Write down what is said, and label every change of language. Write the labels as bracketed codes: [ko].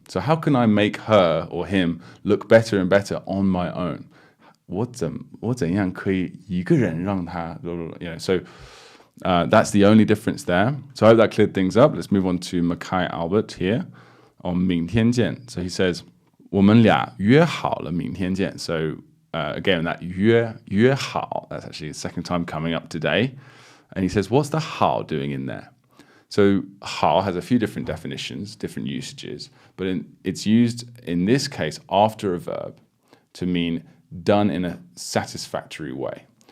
[en] So how can I make her or him look better and better on my own? [zh] 我怎样可以一个人让他 [en] So that's the only difference there. So I hope that cleared things up. Let's move on to Makai Allbert here on 明天见. So he says, [zh] 我们俩约好了明天见. [en] So again, that 约好, that's actually the second time coming up today. And he says, what's the 好 doing in there? So 好 has a few different definitions, different usages, but it's used in this case after a verb to mean done in a satisfactory way.